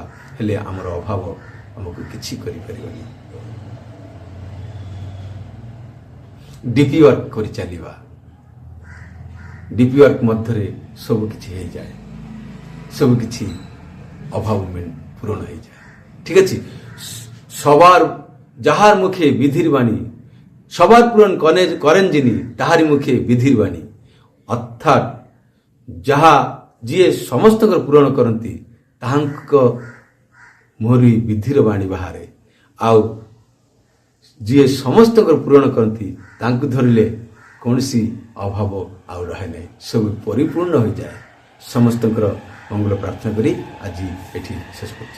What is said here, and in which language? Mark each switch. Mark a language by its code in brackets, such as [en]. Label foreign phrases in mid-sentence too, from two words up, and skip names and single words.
[or] ହେଲେ ଆମର ଅଭାବ ଆମକୁ କିଛି କରିପାରିବନି। ଡିପି ୱାର୍କ କରି ଚାଲିବା, ଡିପି ୱାର୍କ ମଧ୍ୟରେ ସବୁ କିଛି ହେଇଯାଏ, ସବୁ କିଛି ଅଭାବ ପୂରଣ ହେଇଯାଏ। [bn] ঠিক আছে, সবার যাহার মুখে বিধির বাণী, সবার পূরণ করেন যিনি, তাহারি মুখে বিধির বাণী। [or] ଅର୍ଥାତ୍ ଯାହା ଯିଏ ସମସ୍ତଙ୍କର ପୂରଣ କରନ୍ତି, ତାହାଙ୍କ ମୁହଁରୁ ବିଧିର ବାଣୀ ବାହାରେ। ଆଉ ଯିଏ ସମସ୍ତଙ୍କର ପୂରଣ କରନ୍ତି, ତାଙ୍କୁ ଧରିଲେ କୌଣସି ଅଭାବ ଆଉ ରହେ ନାହିଁ, ସବୁ ପରିପୂର୍ଣ୍ଣ ହୋଇଯାଏ। ସମସ୍ତଙ୍କର ମଙ୍ଗଳ ପ୍ରାର୍ଥନା କରି ଆଜି ଏଠି ଶେଷ କରୁଛି।